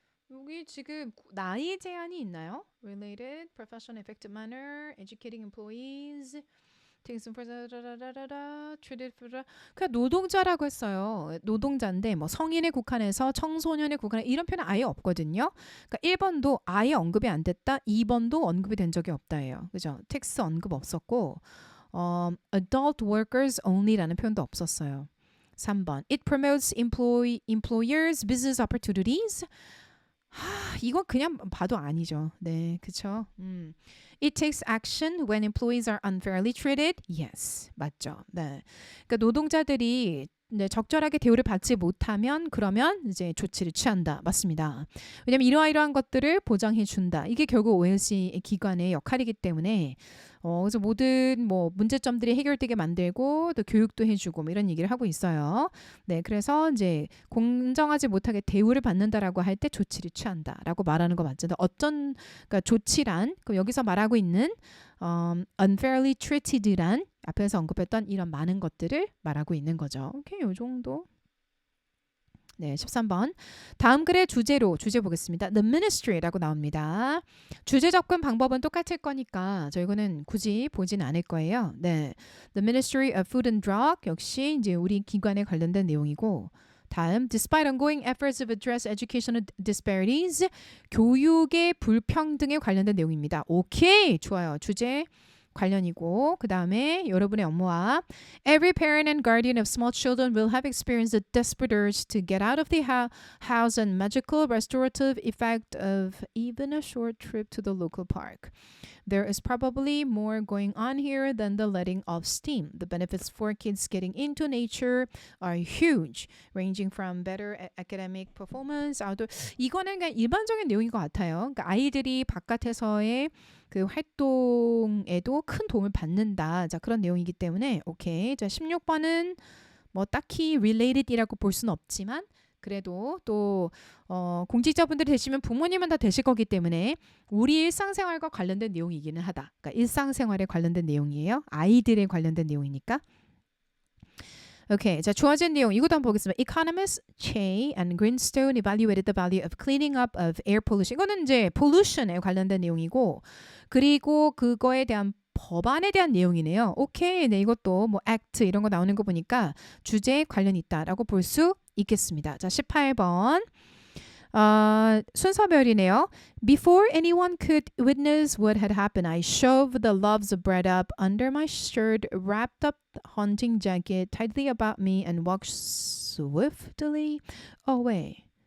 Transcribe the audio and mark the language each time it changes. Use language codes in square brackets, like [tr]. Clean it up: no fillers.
[ko] 여기 지금 나이 제한이 있나요? [en] Related, professional, effective manner, educating employees, takes for treated for [ko] 그냥 노동자라고 했어요. 노동자인데 뭐 성인에 국한해서 청소년에 국한해 이런 표현 아예 없거든요. 그러니까 1번도 아예 언급이 안 됐다. 2번도 언급이 된 적이 없다예요. 그죠? 텍스 언급 없었고 [en] adult workers only [ko] 라는 표현도 없었어요. 3번. [en] It promotes employers' business opportunities. [ko] 이건 그냥 봐도 아니죠. 네, 그쵸? [en] It takes action when employees are unfairly treated. [ko] Yes, 맞죠. 네, 그러니까 노동자들이 적절하게 대우를 받지 못하면 그러면 이제 조치를 취한다. 맞습니다. 왜냐하면 이러한 것들을 보장해 준다. 이게 결국 OLC 기관의 역할이기 때문에 그래서 모든 뭐 문제점들이 해결되게 만들고 또 교육도 해주고 뭐 이런 얘기를 하고 있어요. 네, 그래서 이제 공정하지 못하게 대우를 받는다라고 할 때 조치를 취한다라고 말하는 거 맞죠? 그러니까 조치란 여기서 말하고 있는 [en] unfairly treated [ko] 란 앞에서 언급했던 이런 많은 것들을 말하고 있는 거죠. 오케이, 요 정도. 네, 13번. 다음 글의 주제 보겠습니다. [en] The ministry [ko] 라고 나옵니다. 주제 접근 방법은 똑같을 거니까 저희는 굳이 보진 않을 거예요. 네, The Ministry of Food and Drug 역시 이제 우리 기관에 관련된 내용이고, 다음, [en] despite ongoing efforts to address educational disparities, [ko] 교육의 불평등에 관련된 내용입니다. 오케이, 좋아요. 주제 관련이고 그 다음에 여러분의 업무와 [en] Every parent and guardian of small children will have experienced the desperate urge to get out of the house and magical restorative effect of even a short trip to the local park. There is probably more going on here than the letting off steam. The benefits for kids getting into nature are huge, ranging from better academic performance, outdoor. [ko] 이거는 그냥 일반적인 내용인 것 같아요. 그러니까 아이들이 바깥에서의 그 활동에도 큰 도움을 받는다. 자, 그런 내용이기 때문에 오케이. 자, 16번은 뭐 딱히 related이라고 볼 수는 없지만 그래도 또 공직자분들이 되시면 부모님은 다 되실 거기 때문에 우리 일상생활과 관련된 내용이기는 하다. 그러니까 일상생활에 관련된 내용이에요. 아이들에 관련된 내용이니까. 오케이. 자, 주어진 내용 이것도 한번 보겠습니다. [en] Economists Che and Greenstone evaluated the value of cleaning up of air pollution. [ko] 이거는 이제 pollution에 관련된 내용이고 그리고 그거에 대한 법안에 대한 내용이네요. 오케이. 네, 이것도 뭐 act 이런 거 나오는 거 보니까 주제에 관련이 있다라고 볼 수 있겠습니다. 자, 18번. 순서별이네요. [en] Before anyone could witness what had happened, I shoved the loaves of bread up under my shirt, wrapped up the hunting jacket tightly about me, and walked swiftly away.